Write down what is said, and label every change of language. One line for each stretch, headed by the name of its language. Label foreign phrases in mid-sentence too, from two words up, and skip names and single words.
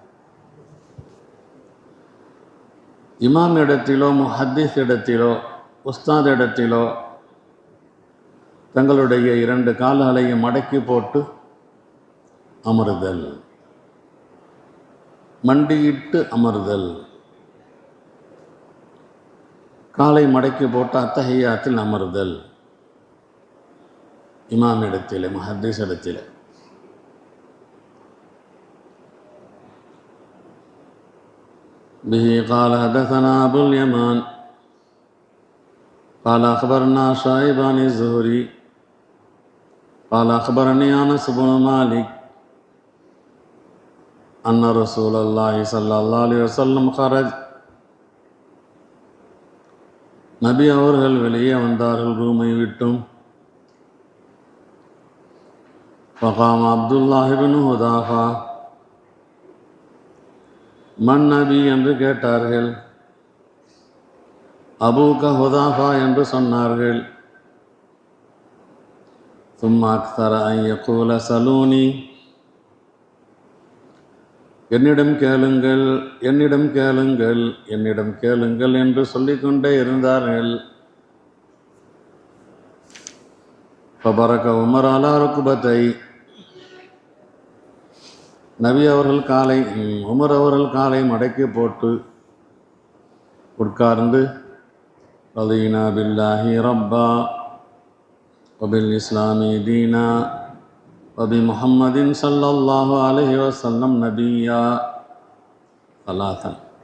Tamil: இமாம் இடத்திலோ முஹத்திஸ் இடத்திலோ உஸ்தாத் இடத்திலோ தங்களுடைய 2 கால்களையும் மடக்கி போட்டு அமருதல், மண்டியிட்டு அமருதல், காலை மடக்கி போட்டு அத்தஹியாத்தில் அமருதல் இமாம் இடத்திலே, முஹத்திஸ் இடத்திலே.
Arabic: به قال حدثنا أبو اليمان قال أخبرنا شعيب عن الزهري قال أخبرني أنس بن مالك أن رسول الله صلى الله عليه وسلم خرج.
Tamil: நபி அவர்கள் வெளியே வந்தார்கள் ரூமை விட்டும்.
Arabic: فقام عبد الله بن حذافة, من نبي
Tamil: என்று கேட்டார்கள்.
Arabic: أبوك حذافة
Tamil: என்று சொன்னார்கள்.
Arabic: ثم أكثر أن يقول سلوني,
Tamil: என்னிடம் கேளுங்கள் என்னிடம் கேளுங்கள் என்னிடம் கேளுங்கள் என்று சொல்லிக்கொண்டே இருந்தார்கள்.
Arabic: فبرك عمر على ركبتي,
Tamil: நபி அவர்கள் காலை உமர் அவர்கள் காலை மடக்கி போட்டு உட்கார்ந்து
Arabic: رضينا بالله ربا وبالإسلام دينا وبمحمد صلى الله عليه وسلم نبيا ثلاثا